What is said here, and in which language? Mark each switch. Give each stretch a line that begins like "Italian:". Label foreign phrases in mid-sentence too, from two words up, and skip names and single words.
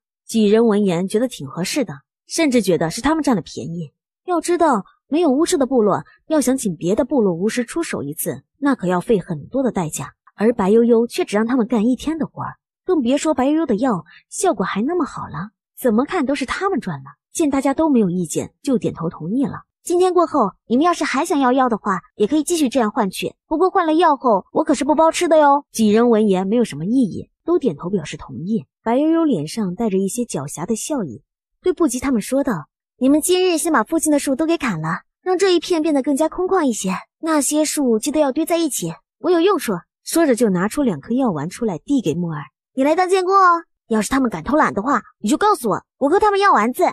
Chinese: 幾人聞言覺得挺合適的，甚至覺得是他們佔了便宜。要知道，沒有巫師的部落，要想請別的部落巫師出手一次，那可要費很多的代價，而白悠悠卻只讓他們幹1天的活兒，更別說白悠悠的藥效果還那麼好了，怎麼看都是他們賺了。見大家都沒有意見，就點頭同意了。今天過後，你們要是還想要藥的話，也可以繼續這樣換取，不過換了藥後，我可是不包吃的喲。幾人聞言沒有什麼異議，都點頭表示同意。白悠悠臉上帶着一些狡黠的笑意，對不急他們說道：你們今日先把附近的樹都給砍了，讓這一片變得更加空曠一些，那些樹記得要堆在一起，我有用處。說着就拿出2顆藥丸出來遞給木耳，你來當監工哦，要是他們敢偷懶的話，你就告訴我，我和他們要丸子。